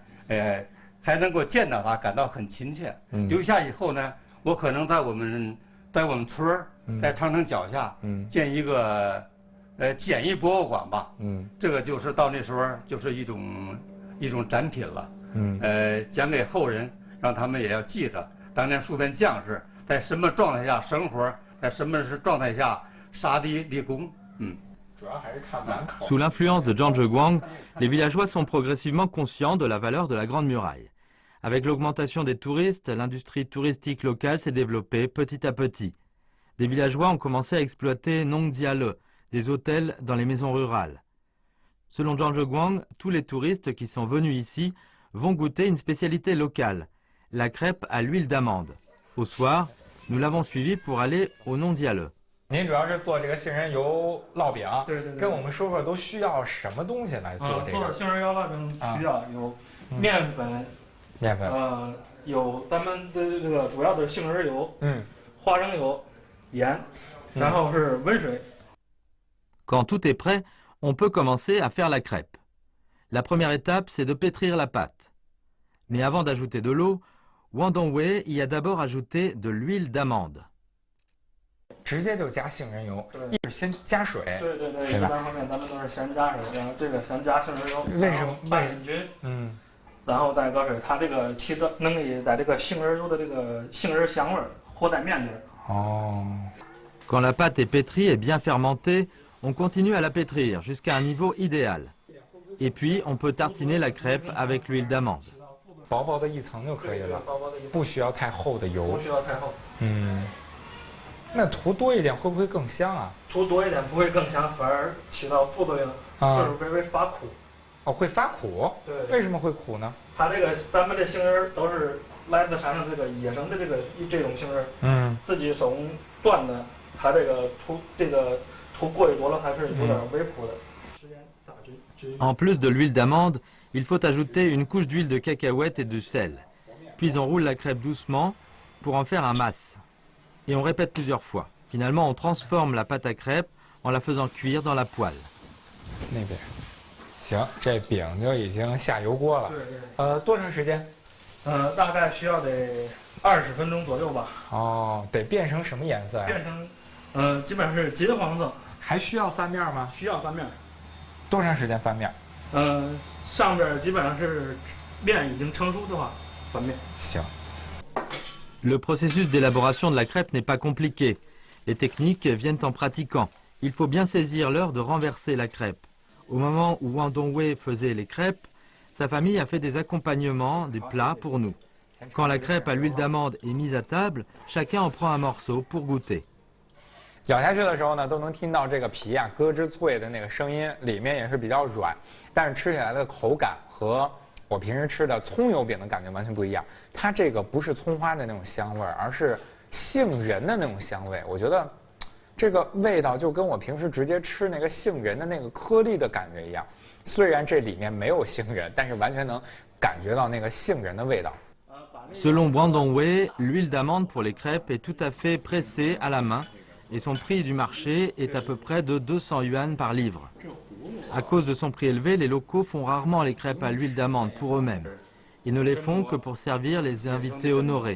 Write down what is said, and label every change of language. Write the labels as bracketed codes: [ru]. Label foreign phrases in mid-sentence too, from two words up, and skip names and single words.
[zh] 还能够见到它，感到很亲切。留下以后呢，我可能在我们村儿，在长城脚下，建一个简易博物馆吧。这个就是到那时候就是一种展品了。讲给后人，让他们也要记着当年戍边将士在什么状态下生活，在什么状态下杀敌立功。 [fr] Sous l'influence de Zhang Guang, les villageois sont progressivement conscients de la valeur de la Grande Muraille. Avec l'augmentation des touristes, l'industrie touristique locale s'est développée petit à petit. Des villageois ont commencé à exploiter Nongdiale, des hôtels dans les maisons rurales. Selon Zhang Guang, tous les touristes qui sont venus ici vont goûter une spécialité locale, la crêpe à l'huile d'amande. Au soir, nous l'avons suivi pour aller au Nongdiale. [zh] 您主要是做这个杏仁油烙饼，对，跟我们说说都需要什么东西来做这个？做杏仁油烙饼需要有面粉，有咱们的这个主要的杏仁油，花生油、盐，然后是温水。 [fr] Quand tout est prêt, on peut commencer à faire la crêpe. La première étape, c'est de pétrir la pâte. Mais avant d'ajouter de l'eau, Wang Dongwei y a d'abord ajouté de l'huile d'amande. [zh] 直接就加杏仁油，一是先加水，对，一般方面咱们都是先加水，然后这个先加杏仁油，为什么拌均匀，然后再搁水，它这个起到能给在这个杏仁油的这个杏仁香味和在面里。 [fr] Quand la pâte est pétrie et bien fermentée, on continue à la pétrir jusqu'à un niveau idéal. Et puis, on peut tartiner la crêpe avec l'huile d'amande. [zh] 薄薄的一层就可以了，不需要太厚的油。不需要太厚。那涂多一点会不会更香啊？涂多一点不会更香，反而起到副作用，就是微微发苦。哦，会发苦。对。为什么会苦呢？它这个咱们这杏仁都是来自山上这个野生的这种杏仁，自己手工锻的，它这个涂过于多了，还是有点微苦的。 [fr] En plus de l'huile d'amande, il faut ajouter une couche d'huile de cacahuète et de sel. Puis on roule la crêpe doucement pour en faire un masse. Et on répète plusieurs fois. Finalement, on transforme la pâte à crêpes en la faisant cuire dans la poêle. [zh] 那边，行，这饼就已经下油锅了。对。多长时间？大概需要得20分钟左右吧。哦，得变成什么颜色呀？变成，基本上是金黄色。还需要翻面吗？需要翻面。多长时间翻面？上边基本上是面已经成熟的话，翻面。行。 [fr] Le processus d'élaboration de la crêpe n'est pas compliqué. Les techniques viennent en pratiquant. Il faut bien saisir l'heure de renverser la crêpe. Au moment où Wang Dongwei faisait les crêpes, sa famille a fait des accompagnements, des plats pour nous. Quand la crêpe à l'huile d'amande est mise à table, chacun en prend un morceau pour goûter. [zh] 咬下去的时候呢，都能听到这个皮啊咯吱脆的那个声音，里面也是比较软，但是吃起来的口感和我平时吃的葱油饼的感觉完全不一样。它这个不是葱花的那种香味儿，而是杏仁的那种香味。我觉得这个味道就跟我平时直接吃那个杏仁的那个颗粒的感觉一样。虽然这里面没有杏仁，但是完全能感觉到那个杏仁的味道。 [fr] Selon Wang Dongwei, l'huile d'amande pour les crêpes est tout à fait pressée à la main. Et son prix du marché est à peu près de 200 yuan par livre. À cause de son prix élevé, les locaux font rarement les crêpes à l'huile d'amande pour eux-mêmes. Ils ne les font que pour servir les invités honorés.